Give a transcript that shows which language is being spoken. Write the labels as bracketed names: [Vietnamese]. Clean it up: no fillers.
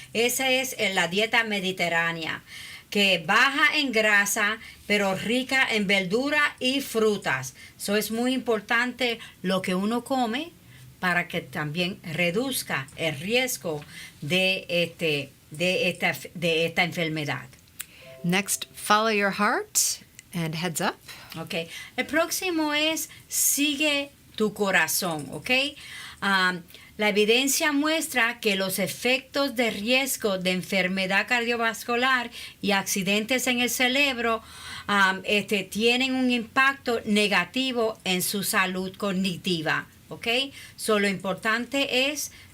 [Spanish] Esa es la dieta mediterránea, que baja en grasa pero rica en verdura y frutas. Eso es muy importante lo que uno come para que también reduzca el riesgo de esta enfermedad. [English] Next, follow your heart and heads up. Okay. [Spanish] El próximo es sigue tu corazón, ¿ok? La evidencia muestra que los efectos de riesgo de enfermedad cardiovascular y accidentes en el cerebro tienen un impacto negativo en su salud cognitiva, ¿ok? So, lo importante es